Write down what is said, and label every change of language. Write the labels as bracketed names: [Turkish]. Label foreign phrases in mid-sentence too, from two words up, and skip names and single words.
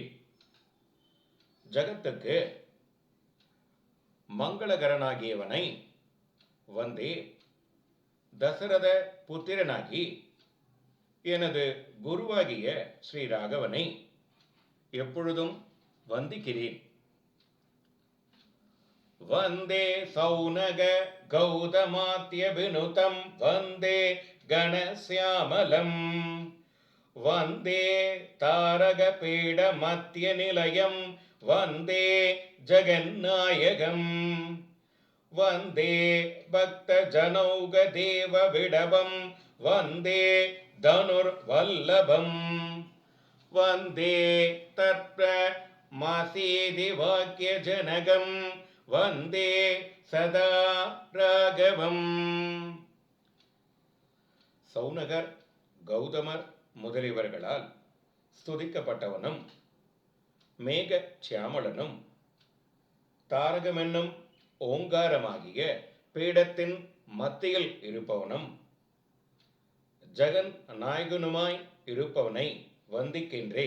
[Tamil] ஜகத்துக்கு மங்களகரனாகியவனை வந்தே. தசரத புத்திரனாகி எனது குருவாகிய ஸ்ரீ ராகவனை எப்பொழுதும் வந்திக்கிறேன். [Sanskrit] वंदे सौनग गौतमात्यभिनुतं वंदे गणश्यामलं वंदे तारकपीडमत्यनिलयं वंदे जगन्नायकं वंदे भक्तजनौगदेवविडवं वंदे धनुर्वल्लभं वंदे तत्प्रमासीदिवाक्यजनकं वंदे सदा राघवम्. [Tamil] சௌனகர் கௌதமர் முதலியவர்களால் ஸ்துதிக்கப்பட்டவனும் மேக சியாமளனும் தாரகமென்னும் ஓங்காரமாகிய பீடத்தின் மத்தியில் இருப்பவனும் ஜெகன் நாயகனுமாய் இருப்பவனை வந்திக்கின்றேன்.